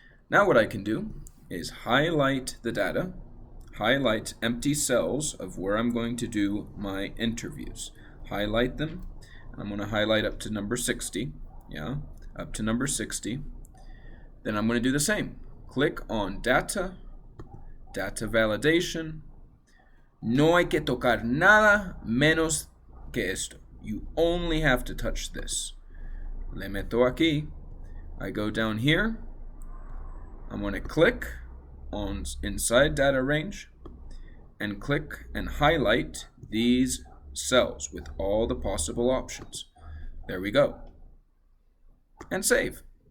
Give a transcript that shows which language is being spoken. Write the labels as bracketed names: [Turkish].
[English] Now what I can do is highlight the data, highlight empty cells of where I'm going to do my interviews. Highlight them. I'm going to highlight up to number 60. Yeah, up to number 60. Then I'm going to do the same. Click on data, data validation. [Spanish] No hay que tocar nada menos que esto. [English] You only have to touch this. [Spanish] Le meto aquí. [English] I go down here. I'm going to click on inside data range and click and highlight these cells with all the possible options. There we go. And save.